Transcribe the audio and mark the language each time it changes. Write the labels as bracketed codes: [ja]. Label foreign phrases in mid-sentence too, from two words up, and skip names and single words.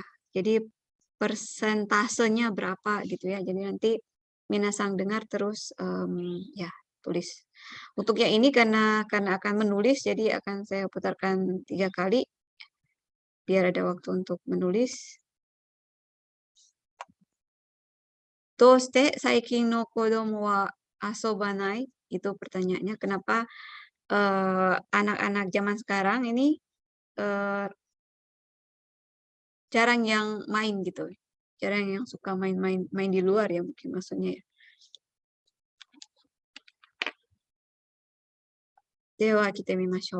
[id] Jadi persentasenya berapa gitu ya. Jadi nanti minasan dengar terus ya tulis. Untuk yang ini karena akan menulis, jadi akan saya putarkan 3 kali biar ada waktu untuk menulis. [ja] どうして最近の子供は遊ばない? [id] Itu pertanyaannya, kenapa anak-anak zaman sekarang ini jarang yang main gitu. Jarang yang suka main di luar ya mungkin maksudnya ya. [ja] では来たみましょう.